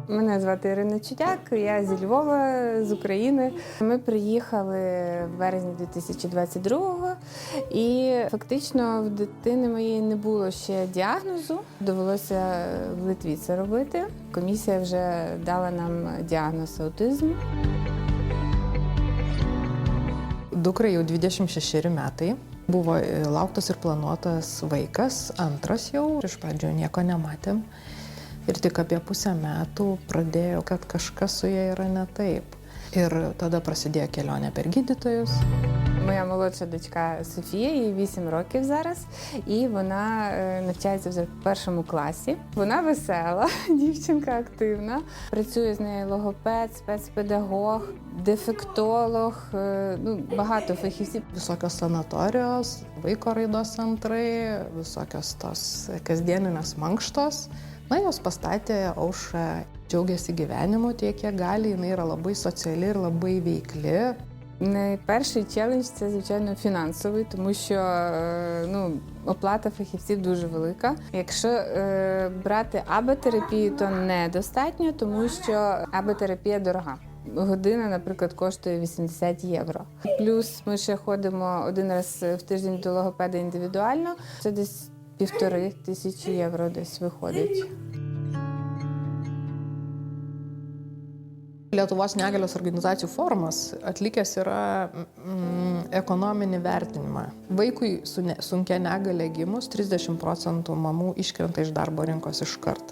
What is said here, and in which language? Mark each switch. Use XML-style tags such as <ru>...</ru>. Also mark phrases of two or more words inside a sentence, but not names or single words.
<uk>Мене звати Ірина Чудяк, я зі Львова, з України. Ми приїхали в березні 2022-го і фактично в дитини моєї не було ще діагнозу. Довелося в Литві це робити. Комісія вже дала нам діагноз аутизм.</uk> <lt>Dukrai jau 26 metai. Buvo lauktas ir planuotas vaikas, antras jau. Iš pradžių nieko nematėm. Ir tik apie pusę metų pradėjo, kad kažkas su ja yra ne taip. Ir tada prasidėjo kelionė per gydytojus.</lt> <uk>Моя молодша дочка Софія, їй 8 років зараз, і вона навчається вже в першому класі. Вона весела, дівчинка активна. Працює з нею логопед, спецпедагог, дефектолог, багато фахівців.</uk> <lt>Visokios sanatorijos, vaiko raidos centrai, visokios tos kasdieninės mankštos. Na, jos pastatė Aušrą, džiaugiasi gyvenimu tiek, kiek gali. Jinai yra labai sociali ir labai veikli.</lt> <uk>Найперший челендж – це, звичайно, фінансовий, тому що оплата фахівців дуже велика. Якщо брати АБ-терапію, то недостатньо, тому що АБ-терапія дорога. Година, наприклад, коштує 80 євро. Плюс ми ще ходимо один раз в тиждень до логопеда індивідуально. Це десь 1500 євро десь виходить.</uk> <lt>Lietuvos negalios organizacijų forumas atlikęs yra ekonominį vertinimą. Vaikui su sunkia negalia gimus 30% mamų iškrenta iš darbo rinkos iškart.</lt>